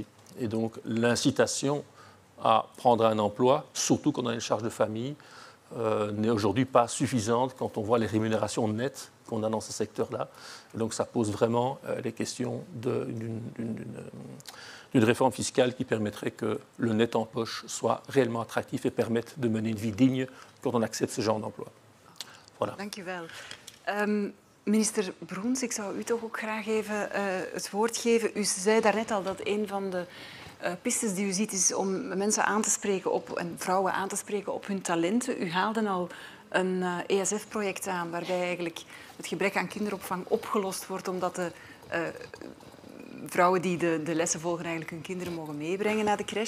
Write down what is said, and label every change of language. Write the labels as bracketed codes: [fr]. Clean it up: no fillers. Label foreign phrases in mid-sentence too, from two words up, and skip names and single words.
[fr] Et donc l'incitation à prendre un emploi, surtout quand on a une charge de famille, n'est aujourd'hui pas suffisante quand on voit les rémunérations nettes qu'on a dans ce secteur-là. Donc ça pose vraiment les questions d'une réforme fiscale qui permettrait que le net en poche soit réellement attractif et permette de mener une vie digne quand on accepte ce genre d'emploi. Voilà. [nl] Dank u wel. Minister Broens, ik zou u toch ook graag even het woord geven. U zei daarnet al dat een van de pistes die u ziet is om mensen aan te spreken en vrouwen aan te spreken op hun talenten. U haalde al een ESF-project aan waarbij eigenlijk het gebrek aan kinderopvang opgelost wordt omdat de vrouwen die de lessen volgen eigenlijk hun kinderen mogen meebrengen naar de crèche.